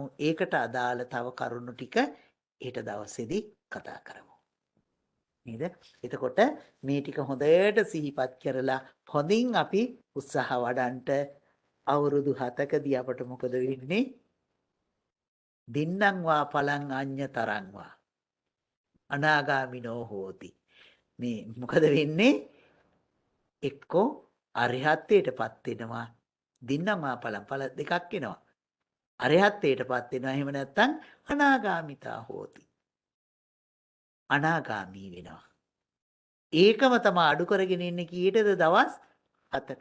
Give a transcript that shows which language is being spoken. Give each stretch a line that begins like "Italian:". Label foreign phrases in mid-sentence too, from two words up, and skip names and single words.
Sinhala: ඒකට අදාළ තව කරුණු ටික හෙට දවසේදී කතා කරමු. නේද? එතකොට මේ ටික හොඳට සිහිපත් කරලා හොඳින් අපි උත්සාහ වඩන්ට අවුරුදු 7කදී අපට මොකද වෙන්නේ?
Pali: දින්නම් වා පලං අඤ්ඤ තරං වා අනාගාමිනෝ හෝති.
Sinhala: මේ මොකද වෙන්නේ? එක්කෝ අරිහත්ත්වයටපත් වෙනවා.
Pali: දින්නම් වා
Sinhala: පල දෙකක් එනවා. අරිහත්ත්වයටපත් වෙනවා. එහෙම නැත්නම්
Pali: අනාගාමිතා හෝති.
Sinhala: අනාගාමී වෙනවා. ඒකම තමයි අඩු කරගෙන ඉන්නේ කීයටද දවස් 7ට.